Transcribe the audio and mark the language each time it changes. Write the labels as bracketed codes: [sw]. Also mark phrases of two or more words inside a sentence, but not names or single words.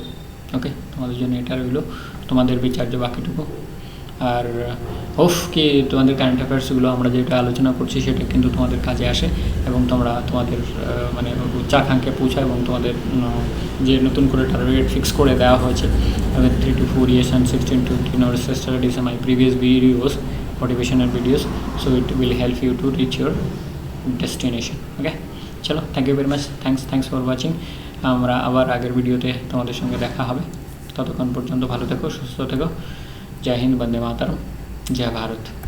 [bn] ওকে, তোমাদের বিচার্য বাকিটুকু। আর কি তোমাদের [en] current affairsগুলো [bn] আমরা যেটা আলোচনা করছি সেটা কিন্তু তোমাদের কাজে আসে এবং তোমাদের উচ্চাকাঙ্ক্ষে পৌঁছায়, এবং তোমাদের যে নতুন করে [en] target fix [bn] করে দেওয়া হয়েছে [en] 3 to 4 years and 16 to 18 hours studies my previous videos, motivational videos, so it will help you to reach your destination. ওকে, চলো, thank you very much, thanks for watching. [bn] আমরা আবার আগের ভিডিওতে তোমাদের সঙ্গে দেখা হবে। ততক্ষণ পর্যন্ত ভালো থেকো, সুস্থ থেকো। [hi] जय हिंद, वंदे मातरम, जय भारत।